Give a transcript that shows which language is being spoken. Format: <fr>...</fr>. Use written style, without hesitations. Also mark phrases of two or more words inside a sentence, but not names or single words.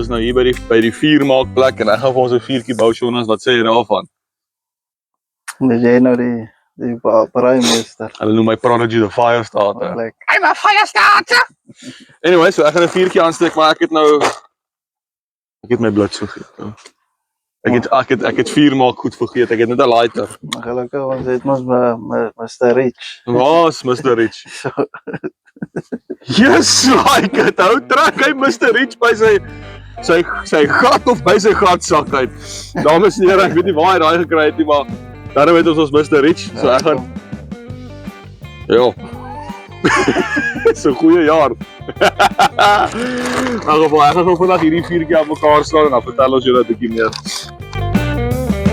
<af>is nou hier by die vuurmaakplek en ek gaan vir ons 'n vuurtjie bou. Jonas, wat sê jy daarvan? Dis jy nou die braaimeester. Hulle noem my Prodigy the Fire Starter. Lekker.</af> <en>I'm a fire starter.</en> <af>Anyway, so ek gaan 'n vuurtjie aansteek, maar ek het my bloed vergeet. Ek het vuurmaak goed vergeet. Ek het net 'n lighter. Maar gelukkig ons het mos Mr. Rich. Waar's Mr. Rich? So,</af> <en>Yes, like it.</en> <af>Hou trek hy Mr. Rich by sy gat of by sy gatsak uit. Dames en here, ek weet nie waar hy daai gekry het nie, maar daarom het ons Mr. Rich. So ek gaan ja. Dis 'n goeie jaar. Ek gaan vandag hierdie vuurtjie aan mekaar slaan en dan vertel ons julle 'n bietjie meer.</af>